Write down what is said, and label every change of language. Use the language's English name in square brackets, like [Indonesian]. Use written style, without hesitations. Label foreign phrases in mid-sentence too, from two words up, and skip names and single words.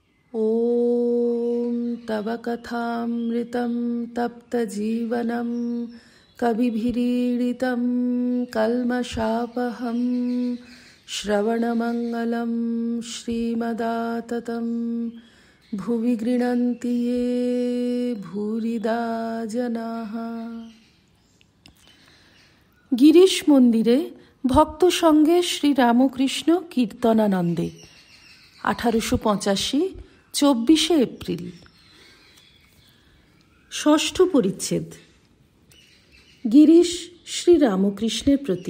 [Sanskrit] ॐ तव कथामृतं तप्तजीवनं कविभिरीडितं कल्मषापहं श्रवणमङ्गलं श्रीमदाततं भुवि गृह्णन्ति ये भूरिदा जनाः। [Bangla] গিরিশ মন্দিরে ভক্ত সঙ্গে শ্রীরামকৃষ্ণ কীর্তনানন্দে 1885 24 এপ্রিল। ষষ্ঠ পরিচ্ছেদ। গিরিশ শ্রীরামকৃষ্ণের প্রতি।